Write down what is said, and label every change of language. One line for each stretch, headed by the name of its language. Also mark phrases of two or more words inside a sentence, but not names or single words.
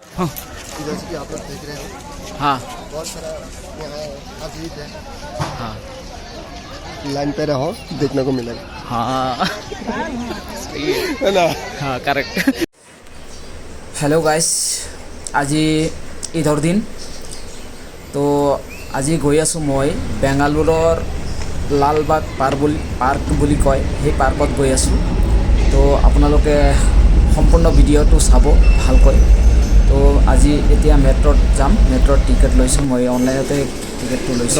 Hindi: हाँ जैसे कि आप लोग देख रहे हो हाँ बहुत सारा यहाँ मस्जिद है। हाँ लाइन पे रहो देखने को मिलेगा। हाँ है ना। हाँ करेक्ट।
English: hello guys,
Assamese: আজি ঈদৰ দিন তো আজি গৈ আছোঁ মই বেংগালুৰৰ লালবাগ পাৰ্ক বুলি কয় সেই পাৰ্কত গৈ আছোঁ। তো আপোনালোকে সম্পূৰ্ণ ভিডিঅ'টো চাব ভালকৈ। তো আজি এতিয়া মেট্ৰত যাম, মেট্ৰত টিকেট লৈছোঁ মই, অনলাইনতে টিকেটটো লৈছোঁ।